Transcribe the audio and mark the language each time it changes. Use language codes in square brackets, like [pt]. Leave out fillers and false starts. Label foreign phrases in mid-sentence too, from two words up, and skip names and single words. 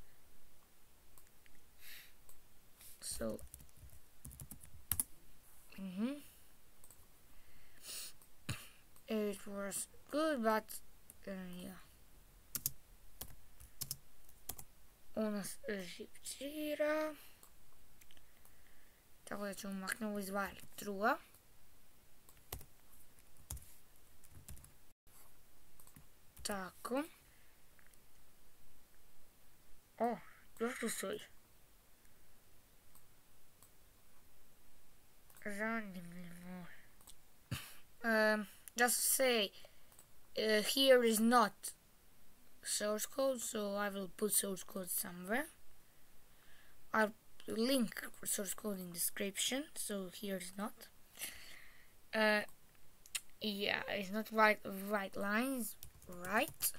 [en] So it was good, but yeah. On Shift-0. [hr] Tako da ćemo maknuti iz trua. Tako. O, došlo su. Zanimljivo. [en] Just to say, here is not source code, so I will put source code somewhere. I'll link source code in description, so here is not. Yeah, it's not right lines, right?